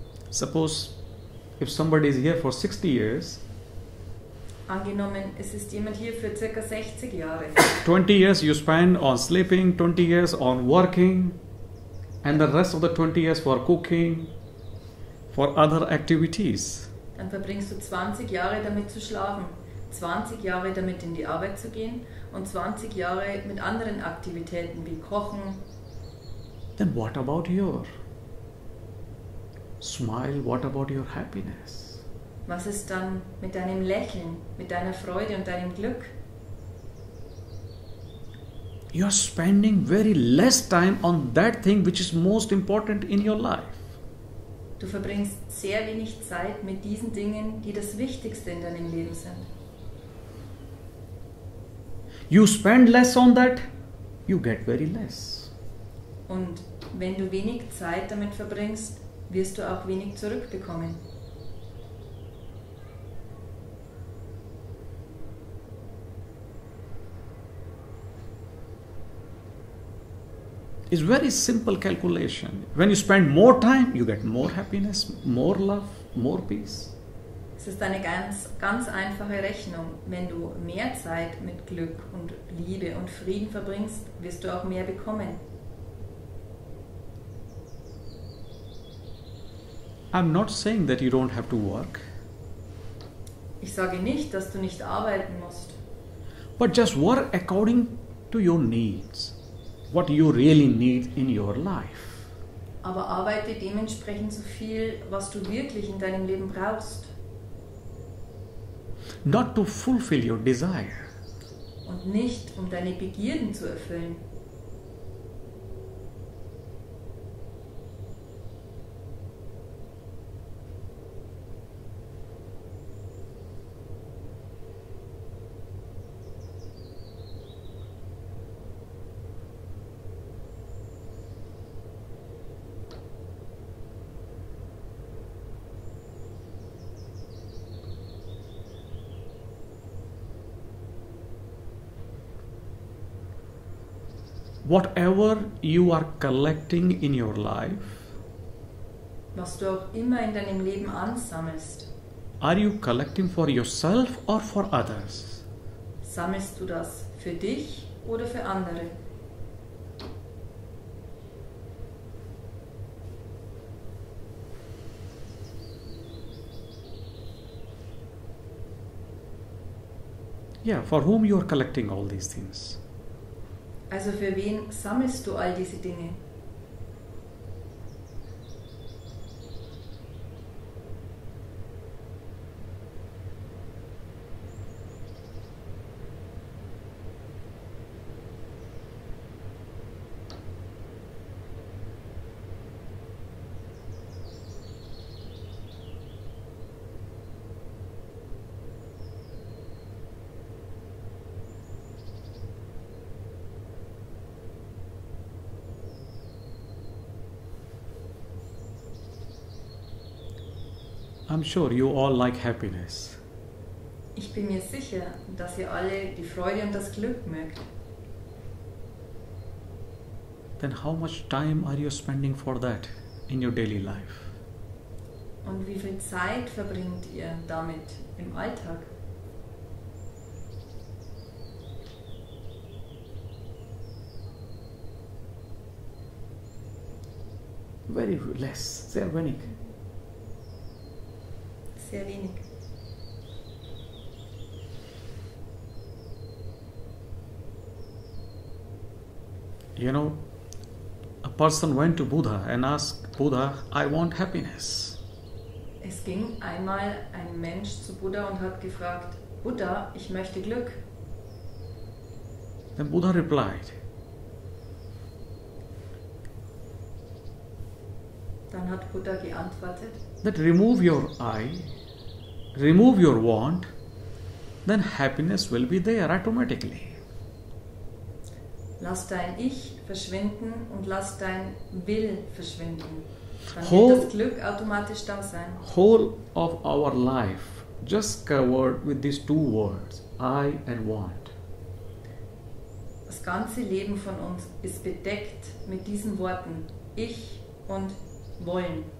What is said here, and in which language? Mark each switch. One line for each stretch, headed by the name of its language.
English: Suppose if somebody is here for 60 years,
German: Angenommen, es ist jemand hier für ca. 60 Jahre.
English: 20 years you spend on sleeping, 20 years on working, and the rest of the 20 years for cooking, for other activities.
German: Dann verbringst du 20 Jahre damit zu schlafen, 20 Jahre damit in die Arbeit zu gehen und 20 Jahre mit anderen Aktivitäten wie Kochen.
English: Then what about your smile? What about your happiness?
German: Was ist dann mit deinem Lächeln, mit deiner Freude und deinem Glück?
English: You are spending very less time on that thing which is most important in your life.
German: Du verbringst sehr wenig Zeit mit diesen Dingen, die das Wichtigste in deinem Leben sind.
English: You spend less on that, you get very less.
German: Und wenn du wenig Zeit damit verbringst, wirst du auch wenig zurückbekommen.
English: It's very simple calculation. When you spend more time, you get more happiness, more love, more peace.
German: Es ist eine ganz einfache Rechnung. Wenn du mehr Zeit mit Glück und Liebe und Frieden verbringst, wirst du auch mehr bekommen.
English: I'm not saying that you don't have to work,
German: Ich sage nicht, dass du nicht arbeiten musst,
English: but just work according to your needs, what you really need in your life.
German: aber arbeite dementsprechend so viel, was du wirklich in deinem Leben brauchst.
English: Not to fulfill your desire.
German: Und nicht, um deine Begierden zu erfüllen.
English: Whatever you are collecting in your life,
German: Was du auch immer in deinem Leben ansammelst,
English: are you collecting for yourself or for others?
German: sammelst du das für dich oder für andere?
English: Yeah, for whom you are collecting all these things?
German: Also für wen sammelst du all diese Dinge?
English: I'm sure you all like happiness.
German: Ich bin mir sicher, dass ihr alle die Freude und das Glück mögt.
English: Then how much time are you spending for that in your daily life?
German: Und wie viel Zeit verbringt ihr damit im Alltag?
English: Very less,
German: sehr wenig. Sehr wenig.
English: You know, a person went to Buddha and asked Buddha, I want happiness.
German: Es ging einmal ein Mensch zu Buddha und hat gefragt, Buddha, ich möchte Glück.
English: Then Buddha replied,
German: Dann hat Buddha geantwortet,
English: that remove your I, remove your want, then happiness will be there automatically.
German: lass dein Ich verschwinden und lass dein Will verschwinden. Dann
English: Whole-
German: wird das Glück automatisch da sein.
English: Whole of our life just covered with these two words, I and want.
German: Das ganze Leben von uns ist bedeckt mit diesen Worten Ich und Wollen.